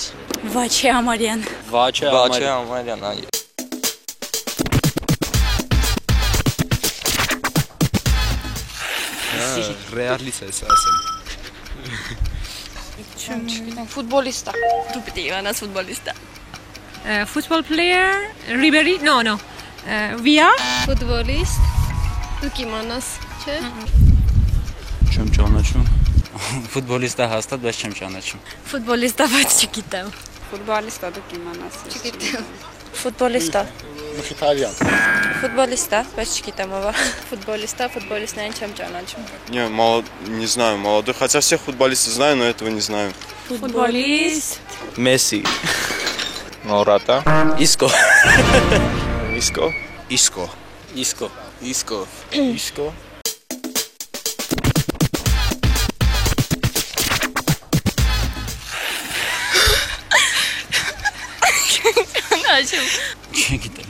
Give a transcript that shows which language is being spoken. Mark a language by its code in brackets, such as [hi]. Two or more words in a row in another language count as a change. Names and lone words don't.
[hy] Վաչե Ամարյան։ Վաչե Ամարյան, այ։ Ռեալիստ է ասեմ։ Չգիտեմ, ֆուտբոլիստ է։ Դու պիտի իմանաս ֆուտբոլիստ է։ [en] Football player Ribery. No. Via. [hy] Ֆուտբոլիստ։ Դու կիմանաս, չէ՞։ Չեմ ճանաչում։ Ֆուտբոլիստ է հաստատ, բայց չեմ ճանաչում։ Ֆուտբոլիստ է, բայց չգիտեմ։ Ֆուտբոլիստ է, դու կիմանաս։ Չգիտեմ։ Ֆուտբոլիստ է։ Մխիթարյան։ Ֆուտբոլիստ է, բայց չգիտեմ ով է։ Ֆուտբոլիստներին չեմ ճանաչում։ [ru] Не знаю, молодой. Хотя всех футболистов знаю, но этого не знаю. [hy] Ֆուտբոլիստ։ Մեսսի։ Մորատա։ Իսկո։ Իսկո։ Իսկո։ Իսկո։ Իսկո։ Իսկո։ Չգիտեմ։